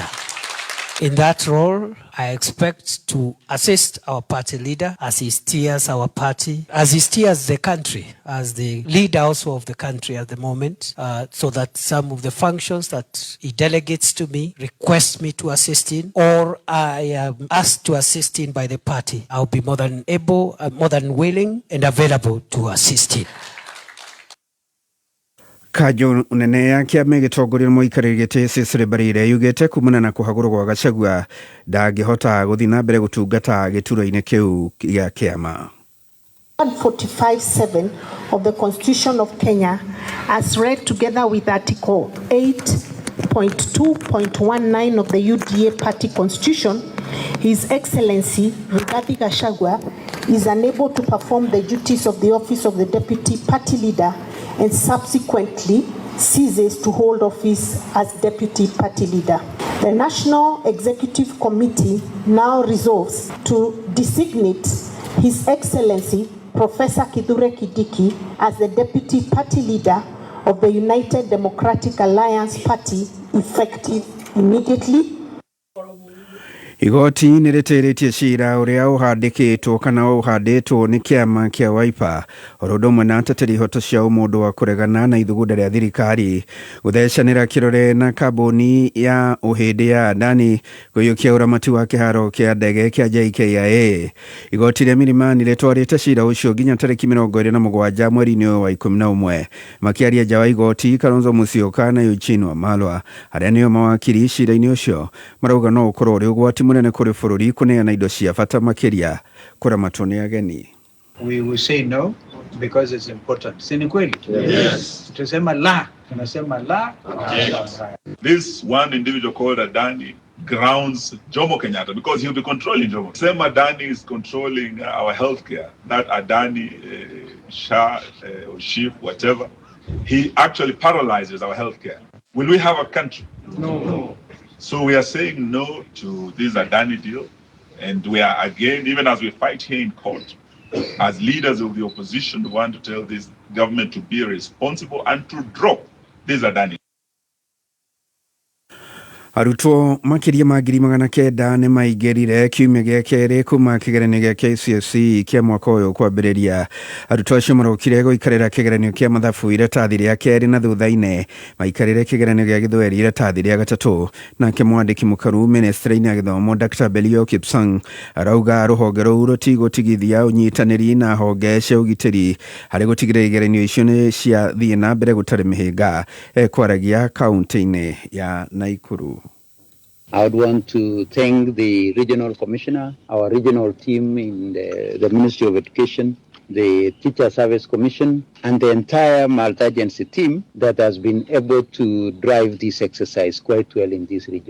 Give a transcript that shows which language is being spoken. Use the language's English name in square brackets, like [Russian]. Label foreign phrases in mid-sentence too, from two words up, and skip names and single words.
[English] In that role, I expect to assist our party leader as he steers our party, as he steers the country, as the leader also of the country at the moment, so that some of the functions that he delegates to me, requests me to assist in, or I am asked to assist in by the party, I'll be more than able, more than willing and available to assist in. [Kikuyu] Kajo nene ya kĩama gĩtongoria mũikarĩri gĩtĩ Cecily Mbarire yugĩte kumana na kũhagũrwo gwa Gachagua ndangĩhota gũthiĩ na mbere gũtungata gĩturwa-inĩ kĩu gĩa kĩama. [English] 145.7 of the Constitution of Kenya, as read together with Article 8.2.19 of the UDA Party Constitution, His Excellency Rigathi Gachagua is unable to perform the duties of the office of the Deputy Party Leader and subsequently ceases to hold office as Deputy Party Leader. The National Executive Committee now resolves to designate His Excellency Professor Kithure Kindiki as the Deputy Party Leader of the United Democratic Alliance Party effective immediately. [Kikuyu] Igoti nĩrĩtĩrĩtie cira ũrĩa ũhandĩkĩtwo kana ũhandĩtwo nĩ kĩama kĩa Wiper ũrũndũmwe na ateteri ihoto cia ũmũndũ wa kũregana na ithugunda rĩa thirikari gũthecanĩra kĩrore na kambuni ya ũhĩndĩ ya Adani gũiyũkia ũramati wa kĩharo kĩa ndege kĩa JKIA. Igoti rĩa Milimani rĩtwarĩte cira ũcio nginya tarĩki 27 mweri-inĩ wa 11 makĩaria nja wa igoti Kalonzo Musyoka na Eugene Wamalwa arĩa nĩo mawakiri cira-inĩ ũcio marauga no ũkorwo ũrĩ ũgwati munene kũrĩ bũrũri kũneana indo cia bata makĩria kũramatwo nĩ ageni. [English] We will say no because it's important. [Swahili] Si ni kweli? Yes. Tunasema la. [English] Yes. This one individual called Adani grounds Jomo Kenyatta because he'll be controlling Jomo. Same Adani is controlling our healthcare. That Adani, Shah, or Chief, whatever, he actually paralyzes our healthcare. Will we have a country? No. So we are saying no to this Adani deal. And we are again, even as we fight here in court, as leaders of the opposition, we want to tell this government to be responsible and to drop this Adani. [Kikuyu] Arutwo makiria ma 900 nĩ maingĩrire kiumia gĩa kerĩ kuma kĩgeranio gĩa KCSE kĩa mwaka ũyũ kwambĩrĩria. Arutwo acio marokire gũikarĩra kĩgeranio kĩa mathabu iratathi rĩa kerĩ na thutha-inĩ maikarĩre kĩgeranio gĩa gĩthweri iratathi rĩa gatatũ. Nake mwandĩki mũkaru ministry-inĩ ya gĩthomo Dr. Belio Kipsang arauga rũhonge rũu rũtigũtigithia ũnyitanĩri na honge cia ũgitĩri harĩ gũtigĩrĩra igeranio icio nĩ ciathiĩ na mbere gũtarĩ mĩhĩnga. Kwaragia kaunti-inĩ ya Naikuru. [English] I would want to thank the regional commissioner, our regional team in the Ministry of Education, the Teacher Service Commission, and the entire multi-agency team that has been able to drive this exercise quite well in this region.